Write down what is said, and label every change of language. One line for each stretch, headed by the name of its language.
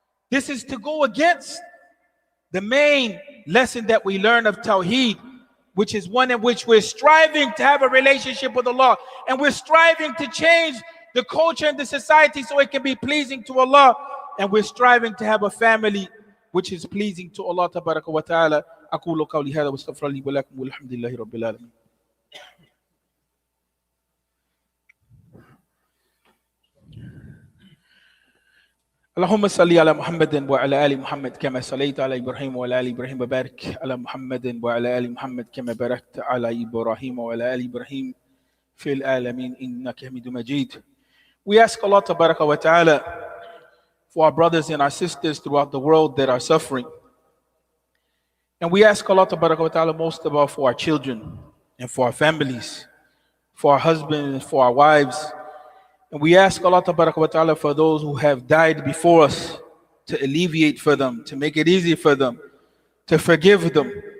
English: This is to go against the main lesson that we learn of Tawheed, which is one in which we're striving to have a relationship with Allah, and we're striving to change the culture and the society so it can be pleasing to Allah, and we're striving to have a family which is pleasing to Allah tabaraka wa ta'ala.
Arabic: أقول قولي هذا واستغفر لي ولكم والحمد لله رب العالمين. اللهم صل على محمد وعلى آل محمد كما صليت على إبراهيم وعلى آل إبراهيم وبارك على محمد وعلى آل محمد كما باركت على إبراهيم وعلى آل إبراهيم في العالمين إنك حميد مجيد.
English: We ask Allah tabaraka wa ta'ala for our brothers and our sisters throughout the world that are suffering. And we ask Allah tabaraka wa ta'ala most of all for our children and for our families, for our husbands, for our wives. And we ask Allah tabaraka wa ta'ala for those who have died before us, to alleviate for them, to make it easy for them, to forgive them.